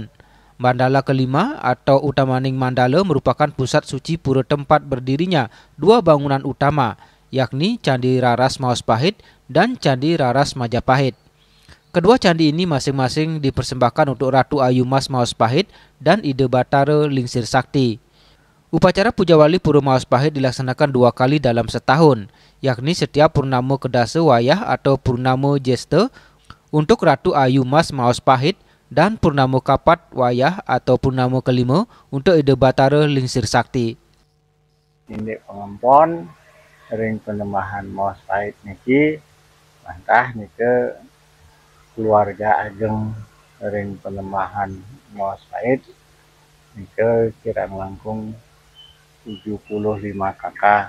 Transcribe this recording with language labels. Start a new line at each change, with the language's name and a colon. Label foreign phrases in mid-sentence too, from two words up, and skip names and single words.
Indonesian: Mandala kelima atau Utamaning Mandala merupakan pusat suci pura tempat berdirinya 2 bangunan utama, yakni Candi Raras Maus Pahit dan Candi Raras Majapahit. Kedua candi ini masing-masing dipersembahkan untuk Ratu Ayu Mas Maus Pahit dan Ida Batara Lingsir Sakti. Upacara Puja Wali Pura Maus Pahit dilaksanakan 2 kali dalam setahun, yakni setiap Purnama Kedasa Wayah atau Purnama Jesta untuk Ratu Ayu Mas Maus Pahit dan Purnama Kapat Wayah atau Purnama kelima untuk Ida Batara Lingsir Sakti.
Balinese: Ini pengempon ring penembahan Maus Pahit niki mantah nike keluarga ageng ring penembahan Maus Pahit nike kirang langkung 75 kakak.